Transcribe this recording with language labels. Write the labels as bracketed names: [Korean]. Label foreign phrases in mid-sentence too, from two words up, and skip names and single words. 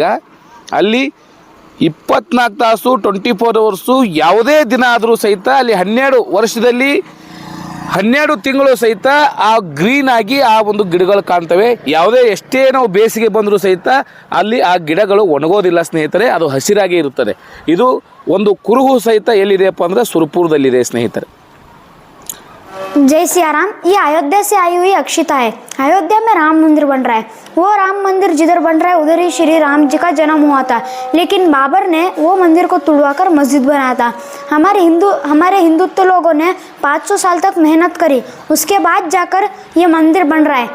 [Kannada] ಅಲ್ಲಿ 24 ತಾಸು 24 ಅವರ್ಸು ಯಾವುದೇ ದಿನ ಆದರೂ ಸಹಿತ ಅಲ್ಲಿ 12 ವರ್ಷದಲ್ಲಿ 12 ತಿಂಗಳು ಸಹಿತ ಆ ಗ್ರೀನ್ ಆಗಿ ಆ ಒಂದು ಗಿಡಗಳು ಕಾಣ್ತವೆ. ಯಾವುದೇ ಎಷ್ಟೇ ನಾವು ಬೇಸಿಗೆ ಬಂದರೂ ಸಹಿತ ಅಲ್ಲಿ ಆ ಗಿಡಗಳು ಒಣಗೋದಿಲ್ಲ ಸ್ನೇಹಿತರೆ, ಅದು ಹಸಿರಾಗಿ ಇರುತ್ತದೆ. ಇದು ಒಂದು ಕುರುಹು ಸಹಿತ ಎಲ್ಲಿದೆಯಪ್ಪ ಅಂದರೆ ಸುರಪುರದಲ್ಲಿದೆ ಸ್ನೇಹಿತರೆ. [Hindi] जय सिया राम। ये अयोध्या से आई हुई अक्षिता है। अयोध्या में राम मंदिर बन रहा है। वो राम मंदिर जिधर बन रहा है उधर ही श्री राम जी का जन्म हुआ था, लेकिन बाबर ने वो मंदिर को तुड़वाकर मस्जिद बनाया था। हमारे हिंदुत्व लोगों ने 500 साल तक मेहनत करी, उसके बाद जाकर ये मंदिर बन रहा है।